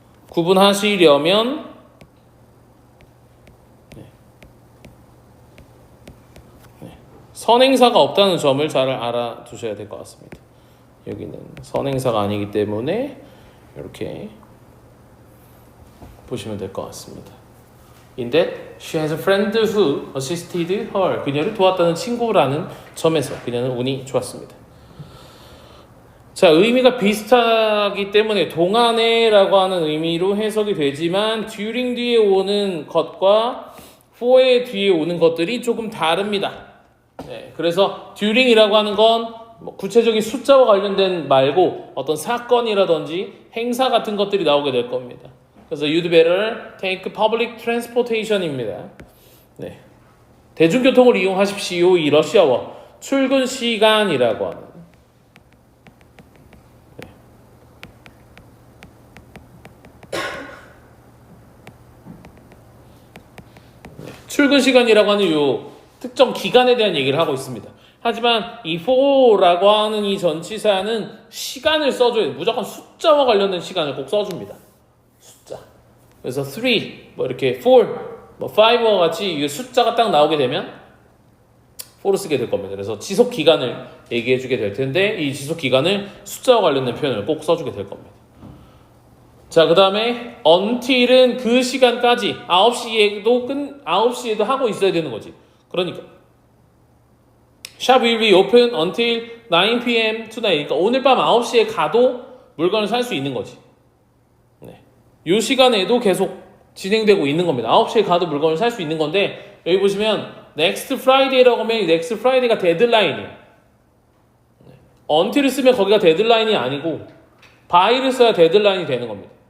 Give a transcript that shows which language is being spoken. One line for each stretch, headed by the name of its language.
Korean: 구분하시려면 선행사가 없다는 점을 잘 알아두셔야 될 것 같습니다. 여기는 선행사가 아니기 때문에 이렇게 보시면 될 것 같습니다.
English: In that she has a friend who assisted her.
Korean: 그녀를 도왔다는 친구라는 점에서 그녀는 운이 좋았습니다. 자, 의미가 비슷하기 때문에 동안에라고 하는 의미로 해석이 되지만 during 뒤에 오는 것과 for의 뒤에 오는 것들이 조금 다릅니다. 그래서 during이라고 하는 건 구체적인 숫자와 관련된 말고 어떤 사건이라든지 행사 같은 것들이 나오게 될 겁니다. 그래서
English: you'd better take public transportation입니다.
Korean: 대중교통을 이용하십시오. 이 러시아워 출근 시간이라고 하는 출근 시간이라고 하는 요 특정 기간에 대한 얘기를 하고 있습니다. 하지만 이 for라고 하는 이 전치사는 시간을 써줘야 돼요. 무조건 숫자와 관련된 시간을 꼭 써줍니다. 숫자. 그래서 3, 뭐 이렇게 4, 뭐 5와 같이 이 숫자가 딱 나오게 되면 for를 쓰게 될 겁니다. 그래서 지속 기간을 얘기해주게 될 텐데 이 지속 기간을 숫자와 관련된 표현을 꼭 써주게 될 겁니다. 자, 그 다음에 until은 그 시간까지 9시에도 하고 있어야 되는 거지.
English: 그러니까 Shop will be open until 9 p.m. tonight.
Korean: 그러니까 오늘 밤 9시에 가도 물건을 살 수 있는 거지. 네. 이 시간에도 계속 진행되고 있는 겁니다. 9시에 가도 물건을 살 수 있는 건데 여기 보시면 next Friday라고 하면 next Friday가 데드라인이에요. 네. until을 쓰면 거기가 데드라인이 아니고 by를 써야 데드라인이 되는 겁니다.